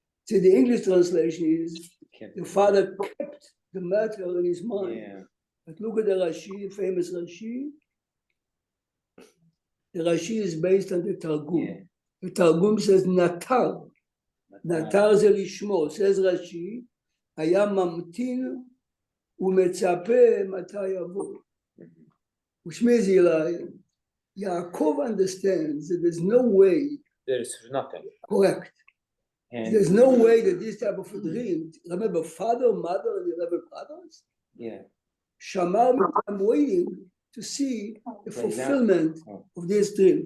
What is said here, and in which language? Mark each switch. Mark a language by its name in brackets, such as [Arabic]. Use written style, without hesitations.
[English] See, the English translation is Kept- the father kept the matter in his mind. Yeah, But look at the Rashi, famous Rashi. The Rashi is based on the Targum. yeah. The Targum says Natar. [Hebrew] Natar זה לשמור. [English] Says Rashi, [Hebrew] היה ממתין ומצפה מתי יבוא. [English] Which means Yaakov understands that there's no way, There's nothing. correct. And There's no way that this type of a dream, remember father, mother, and 11 brothers, yeah, Shamar, I'm waiting to see the fulfillment of this dream.